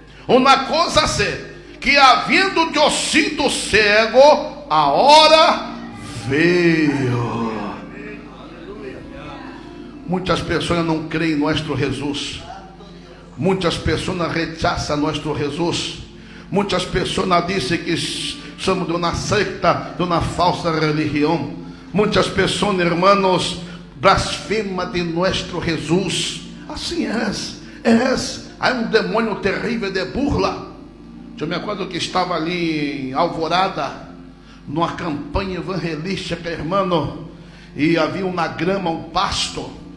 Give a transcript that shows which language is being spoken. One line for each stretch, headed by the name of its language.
Portuguese: Uma coisa sei, que havendo eu sido cego, a hora veio. Muitas pessoas não creem em nosso Jesus. Muitas pessoas
Spanish: rechazam
Portuguese: nosso Jesus.
Spanish: Muchas personas dicen que somos de una secta, de una falsa religión. Muchas personas, hermanos, blasfeman de nuestro Jesús.
Portuguese: Assim há um demônio terrível de burla. Eu me acordo que estava ali em Alvorada, numa campanha evangelística, irmão, e havia na grama um pasto.